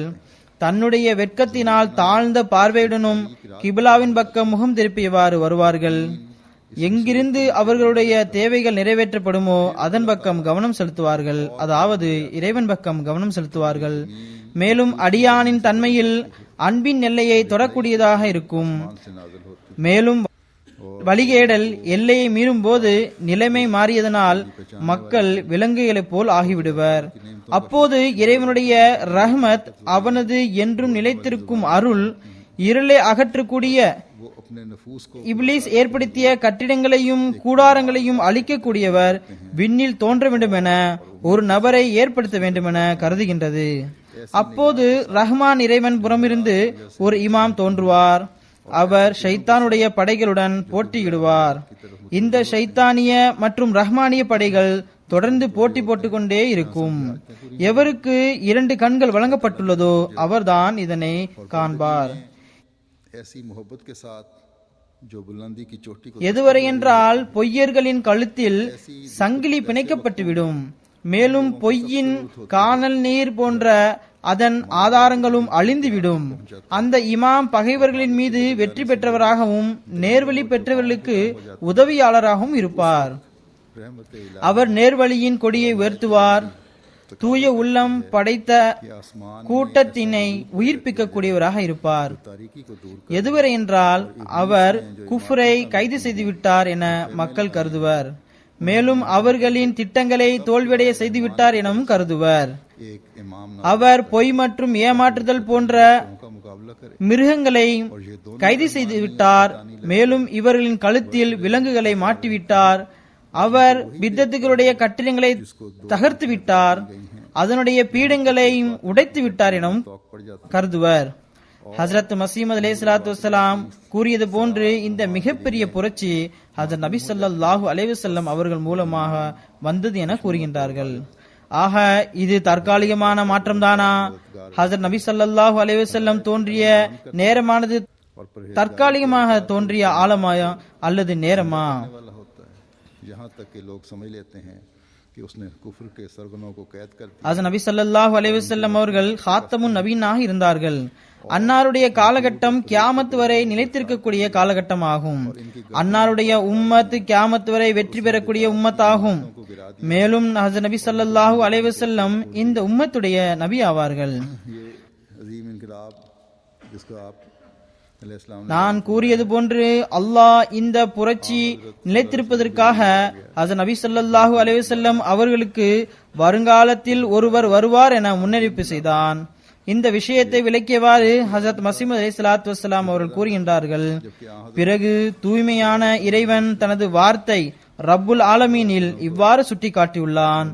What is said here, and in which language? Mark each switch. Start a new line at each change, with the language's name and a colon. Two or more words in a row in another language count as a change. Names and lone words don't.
Tamil: தன்னுடைய வெட்கத்தினால் தாழ்ந்த பார்வையுடனும் கிபிலாவின் பக்கம் முகம் திருப்பியவாறு வருவார்கள். எங்கிருந்து அவர்களுடைய தேவைகள் நிறைவேற்றப்படுமோ அதன் பக்கம் கவனம் செலுத்துவார்கள், அதாவது இறைவன் பக்கம் கவனம் செலுத்துவார்கள். மேலும் அடியானின் தன்மையில் அன்பின் எல்லையை தொடக்கூடியதாக இருக்கும்.
Urdu: سے نازل ہوتی
Tamil: மேலும் வழிகேடல் எல்லையை மீறும் போது நிலைமை மாறியதனால் மக்கள் விலங்குகளைப் போல் ஆகிவிடுவர். அப்போது இறைவனுடைய ரஹ்மத், அவனது என்றும் நிலைத்திருக்கும் அருள், இருளை அகற்றக்கூடிய
Urdu: وہ اپنے نفوس کو
Tamil: இப்லீஸ் ஏற்படுத்திய கட்டிடங்களையும் கூடாரங்களையும் அழிக்கக்கூடியவர் விண்ணில் தோன்ற வேண்டுமென ஒரு நபரை ஏற்படுத்த வேண்டுமென கருதுகின்றது. அப்போது ரஹ்மான் இறைவன் புறமிருந்து ஒரு இமாம் தோன்றுவார். அவர் ஷைத்தானுடைய படைகளுடன் போட்டியிடுவார். இந்த ஷைத்தானிய மற்றும் ரஹ்மானிய படைகள் தொடர்ந்து போட்டி போட்டுக்கொண்டே இருக்கும். எவருக்கு 2 கண்கள் வழங்கப்பட்டுள்ளதோ அவர்தான் இதனை காண்பார்.
Urdu: ایسی محبت کے ساتھ جو بلندی کی چوٹی کو
Tamil: எதுவரை என்றால் பொய்யர்களின் கழுத்தில் சங்கிலி பிணைக்கப்பட்டுவிடும். மேலும் பொய்யின் காணல் நீர் போன்ற அதன் ஆதாரங்களும் அழிந்துவிடும். அந்த இமாம் பகைவர்களின் மீது வெற்றி பெற்றவராகவும் நேர்வழி பெற்றவர்களுக்கு உதவியாளராகவும் இருப்பார்.
Urdu: رحمت الٰہی
Tamil: அவர் நேர்வழியின் கொடியை உயர்த்துவார். தூய உள்ளம் படைத்த
Urdu: आसमान
Tamil: கூட்டத்தினை உயிர்ப்பிக்கக்கூடியவராக இருப்பார்.
Urdu: تاریکی کو دور
Tamil: எதுவரை என்றால் அவர் குஃப்ரை கைது செய்துவிட்டார் என மக்கள் கருதுவர். மேலும் அவர்களின் திட்டங்களை தோல்வியடைய செய்துவிட்டார் எனவும் கருதுவர்.
Urdu: ایک امام
Tamil: அவர் பொய் மற்றும் ஏமாற்றுதல் போன்ற
Urdu: کا مقابلہ کرے
Tamil: மிருகங்களை கைது செய்துவிட்டார். மேலும் இவர்களின் கழுத்தில் விலங்குகளை மாட்டிவிட்டார். அவர் பித்தத்துகளுடைய கட்டிடங்களை தகர்த்து விட்டார். அதனுடைய பீடங்களையும் உடைத்து விட்டார் எனவும்
Urdu: شوق پڑ جاتا
Tamil: கருதுவர். ஹஜ்ரத் மசீமது
Arabic: عليه الصلاة والسلام
Tamil: கூறியது போன்று இந்த மிகப்பெரிய புரட்சி ஹஜ்ரத் நபி
Arabic: صلى الله عليه وسلم
Tamil: அவர்கள் மூலமாக வந்தது என கூறுகின்றார்கள். ஆக இது தற்காலிகமான மாற்றம்தானா? ஹஜ்ரத் நபி
Arabic: صلى الله عليه وسلم
Tamil: தோன்றிய நேரமானது
Urdu: اور پرہیز
Tamil: தற்காலிகமாக தோன்றிய ஆலமாயா அல்லது நேரமா?
Urdu: والا ہوتا ہے، یہاں تک کہ لوگ سمجھ لیتے ہیں کہ اس نے کفر کے سرغنوں کو قید کر دیا.
Tamil: ஹஜ்ரத் நபி
Arabic: صلى الله عليه وسلم
Tamil: அவர்கள்
Arabic: خاتم النبيين
Tamil: இருந்தார்கள். அன்னாருடைய காலகட்டம் கியாமத் வரை நிலைத்திருக்கக்கூடிய காலகட்டம் ஆகும். அன்னாருடைய உம்மத் கியாமத் வரை வெற்றி பெறக்கூடிய உம்மத் ஆகும். மேலும் ஹஜ்ரத் நபி
Arabic: صلى الله عليه وسلم
Tamil: இந்த உம்மத்துடைய நபி ஆவார்கள்.
Urdu: یہ عظیم انقلاب جس کو آپ علیہ السلام نے
Tamil: நான் கூறியது போன்று அல்லாஹ் இந்த புரட்சி நிலைத்திருப்பதற்காக ஹஜ்ரத் நபி
Arabic: صلى الله عليه وسلم
Tamil: அவர்களுக்கு வருங்காலத்தில் ஒருவர் வருவார் என முன்னறிவிப்பு செய்தான். இந்த விஷயத்தை விளக்கியவாறு ஹஜ்ரத் மசீமது
Arabic: عليه الصلاة والسلام
Tamil: அவர்கள் கூறுகின்றார்கள், பிறகு தூய்மையான இறைவன் தனது வார்த்தை
Arabic: رب العالمين
Tamil: இவ்வாறு சுட்டிக்காட்டியுள்ளான்.